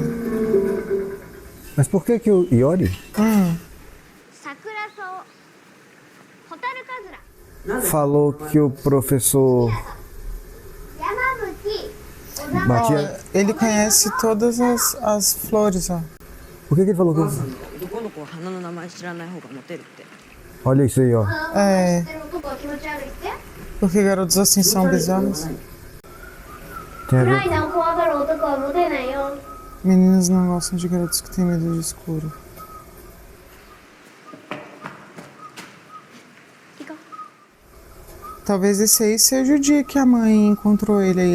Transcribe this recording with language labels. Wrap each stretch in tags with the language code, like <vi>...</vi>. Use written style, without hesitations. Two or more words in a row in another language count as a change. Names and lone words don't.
<pt>Mas por que o Iori falou que o professor batia? Ó, ele conhece todas as flores, ó. Por que ele falou que...</pt> <ja>男の子は花の名前知らない方がモテるって。</ja> <pt>Olha isso aí, ó. É, porque garotos assim são bizarros. Tem a ver... Meninas não gostam de garotos que têm medo de escuro. Talvez esse aí seja o dia que a mãe encontrou ele aí.</pt>